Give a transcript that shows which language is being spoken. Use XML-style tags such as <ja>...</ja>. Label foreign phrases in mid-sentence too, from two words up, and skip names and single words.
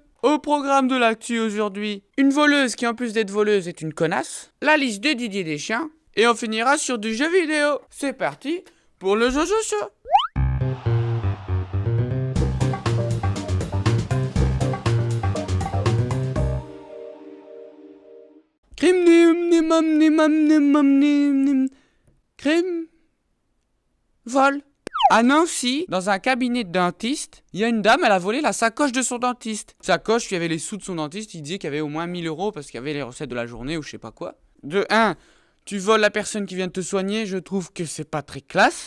<fr>Au programme de l'actu aujourd'hui, une voleuse qui en plus d'être voleuse est une connasse, la liste de Didier Deschamps, et on finira sur du jeu vidéo. C'est parti pour le Jojo Show. Crime nim nim mam nim mam nim mam nim nim. Crime vol. À Nancy, dans un cabinet de dentiste, il y a une dame, elle a volé la sacoche de son dentiste. Sacoche, il y avait les sous de son dentiste, il disait qu'il y avait au moins 1000 euros parce qu'il y avait les recettes de la journée ou je sais pas quoi. De 1, tu voles la personne qui vient de te soigner, je trouve que c'est pas très classe.</fr>